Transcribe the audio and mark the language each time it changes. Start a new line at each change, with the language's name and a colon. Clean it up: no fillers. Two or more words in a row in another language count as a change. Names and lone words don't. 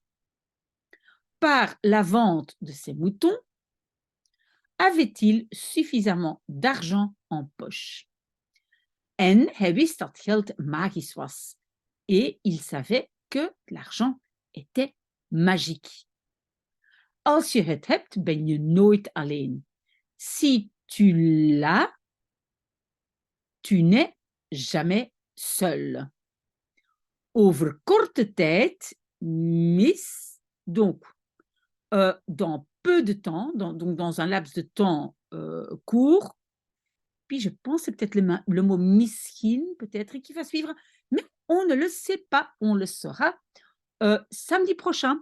French: Par la vente de ses moutons, avait-il suffisamment d'argent en poche.
Dutch: En hij wist dat geld magisch was.
French: Et il savait que l'argent était magique.
Dutch: Als je het hebt, ben je nooit alleen.
French: Si tu l'as, tu n'es jamais seul.
Dutch: Over korte tijd,
French: mis, donc dans peu de temps, donc dans un laps de temps court, puis je pense c'est peut-être le mot miskin, peut-être, qui va suivre, mais on ne le sait pas, on le saura samedi prochain.